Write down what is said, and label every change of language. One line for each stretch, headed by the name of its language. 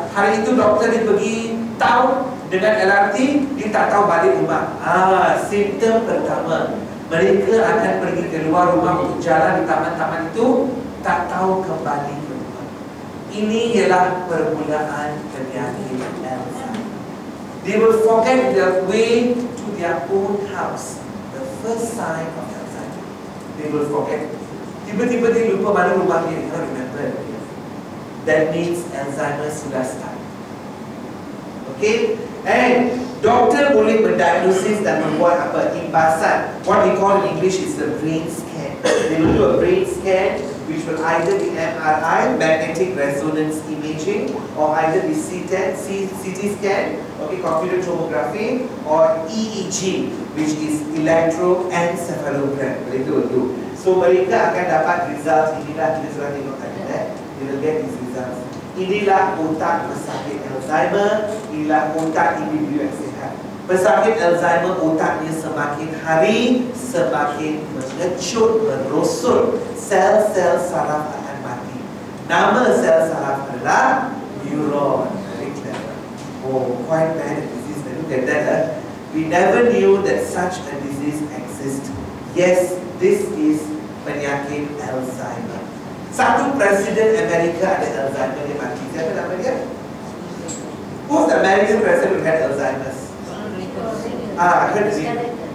Malay: Hari itu doktor dia pergi town dengan LRT, dia tak tahu balik rumah. Simptom pertama, mereka akan pergi keluar rumah untuk jalan di taman-taman itu, tak tahu kembali ke rumah. Ini ialah permulaan penyakit Alzheimer.
English: They will forget their way to their own house. The first sign of Alzheimer. They will forget.
Malay: Tiba-tiba dia lupa mana rumah dia.
English: You don't remember. That means Alzheimer
Malay: sudah
English: start. Okay?
Malay: And doktor boleh mendiagnosis dan membuat apa? Imbasan.
English: What we call in English is the brain scan. They will do a brain scan, which will either be MRI, magnetic resonance imaging, or either be CT scan, okay, computer tomography, or EEG, which is electroencephalogram.
Malay: Mereka
English: will do.
Malay: So mereka akan dapat result. Inilah kita sudah tengok tadi.
English: They will get these results.
Malay: Inilah otak pesakit Alzheimer. Inilah otak individu yang sihat. Pesakit Alzheimer otaknya semakin hari semakin mengecut, merosot. Sel-sel saraf akan mati. Nama sel saraf adalah neuron.
English: Very clever. Oh, quite bad disease. Look at that. We never knew that such a disease exists. Yes, this is
Malay: penyakit
English: Alzheimer.
Malay: Satu presiden Amerika ada Alzheimer, dia mati. Siapa nama dia?
English: Who's the American president who had Alzheimer's? I heard his name.